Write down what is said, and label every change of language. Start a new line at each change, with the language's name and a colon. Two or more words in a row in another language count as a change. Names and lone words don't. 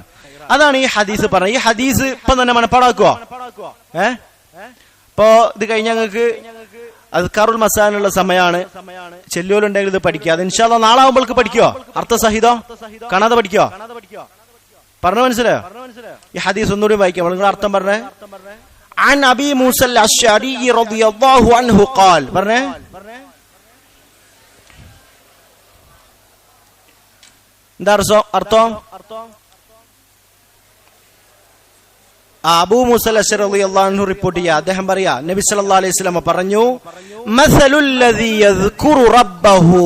Malayalam: അതാണ് ഈ ഹദീസ് പറഞ്ഞത്. ഈ ഹദീസ് ഇപ്പൊ തന്നെ മനപ്പാടാക്കുവോ? ഇപ്പൊ ഇത് കഴിഞ്ഞ ഞങ്ങൾക്ക് അദ്കാറുൽ മസാനുള്ള സമയമാണ്. ചെല്ലുകളുണ്ടെങ്കിൽ ഇത് പഠിക്കുക. അത്
Arabic: إن شاء الله
Malayalam: നാളെ ആവുമ്പോൾക്ക് പഠിക്കോ? അർത്ഥസഹിതോ കാണാതെ പഠിക്കോ? പറഞ്ഞു മനസ്സിലായോ? ഈ ഹദീസ് ഒന്നുകൂടി വായിക്കാം. നിങ്ങൾ അർത്ഥം പറഞ്ഞേ.
Arabic: عن أبي موسى الأشعري رضي الله عنه قال പറഞ്ഞേ.
Malayalam: എന്താ അർത്ഥം? അബൂ മൂസ അശ്അരി
Arabic: رضي الله عنه
Malayalam: റിപ്പോർട്ട് ചെയ്യാ. അദ്ദേഹം പറയാ, നബി
Arabic: صلى الله عليه وسلم
Malayalam: പറഞ്ഞു,
Arabic: مثل الذي يذكر ربه.